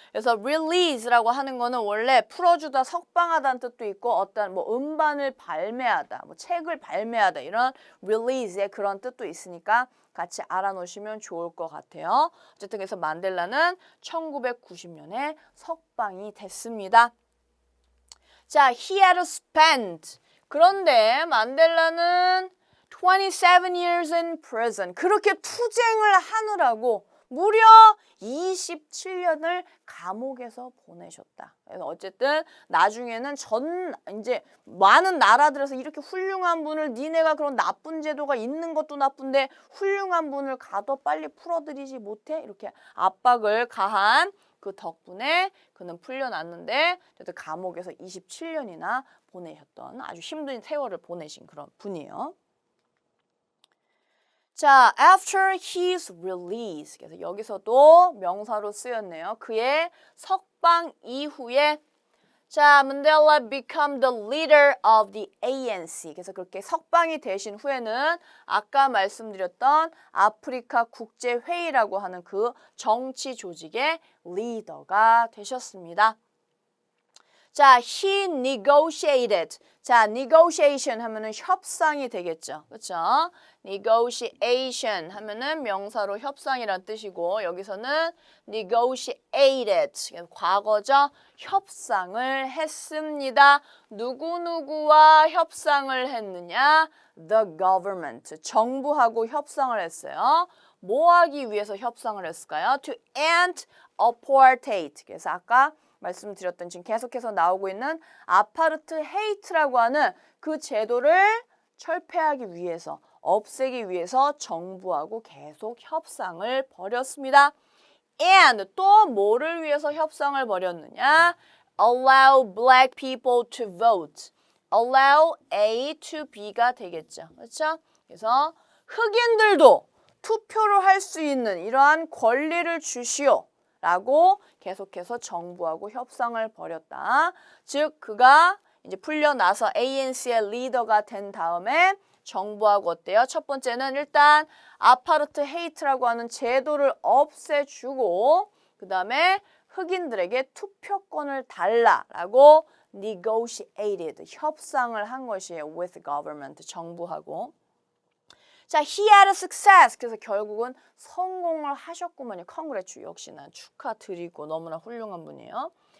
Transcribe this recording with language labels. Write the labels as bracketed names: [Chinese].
[Korean] 그래서 release라고 하는 거는 원래 풀어주다, 석방하다는 뜻도 있고 어떤 뭐 음반을 발매하다, 뭐 책을 발매하다 이런 release의 그런 뜻도 있으니까 같이 알아놓으시면 좋을 것 같아요. 어쨌든 그래서 만델라는 1990년에 석방이 됐습니다. [English] 자, he had spent. [Korean] 그런데 만델라는 [English] 27 years in prison. [Korean] 그렇게 투쟁을 하느라고 무려 27년을 감옥에서 보내셨다. 그래서 어쨌든 나중에는 이제 많은 나라들에서 이렇게 훌륭한 분을 니네가 그런 나쁜 제도가 있는 것도 나쁜데 훌륭한 분을 가도 빨리 풀어드리지 못해? 이렇게 압박을 가한 그 덕분에 그는 풀려났는데 그래도 감옥에서 27년이나 보내셨던 아주 힘든 세월을 보내신 그런 분이에요. [English] 자, after his release. [Korean] 그래서 여기서도 명사로 쓰였네요. 그의 석방 이후에 자, [English] Mandela become the leader of the ANC. [Korean] 그래서 그렇게 석방이 되신 후에는 아까 말씀드렸던 아프리카 국제회의라고 하는 그 정치 조직의 리더가 되셨습니다. 자, [English] he negotiated. [Korean] 자, negotiation 하면은 협상이 되겠죠. 그렇죠? negotiation 하면은 명사로 협상이란 뜻이고 여기서는 negotiated. 과거죠. 협상을 했습니다. 누구누구와 협상을 했느냐? [English] The government. [Korean] 정부하고 협상을 했어요. 뭐 하기 위해서 협상을 했을까요? [English] To end apartheid. [Korean] 그래서 아까 말씀드렸던 지금 계속해서 나오고 있는 아파르트헤이트라고 하는 그 제도를 철폐하기 위해서, 없애기 위해서 정부하고 계속 협상을 벌였습니다. And 또 뭐를 위해서 협상을 벌였느냐? [English] Allow black people to vote. Allow A to B가 [Korean] 되겠죠. 그렇죠? 그래서 흑인들도 투표를 할 수 있는 이러한 권리를 주시오. 라고 계속해서 정부하고 협상을 벌였다. 즉 그가 이제 풀려나서 ANC의 리더가 된 다음에 정부하고 어때요? 첫 번째는 일단 아파르트헤이트라고 하는 제도를 없애주고 그 다음에 흑인들에게 투표권을 달라라고 negotiated, 협상을 한 것이에요. [English] with government, [Korean] 정부하고. [English] 자, he had a success. [Korean] 그래서 결국은 성공을 하셨구만요. congrats, 역시나 축하드리고 너무나 훌륭한 분이에요.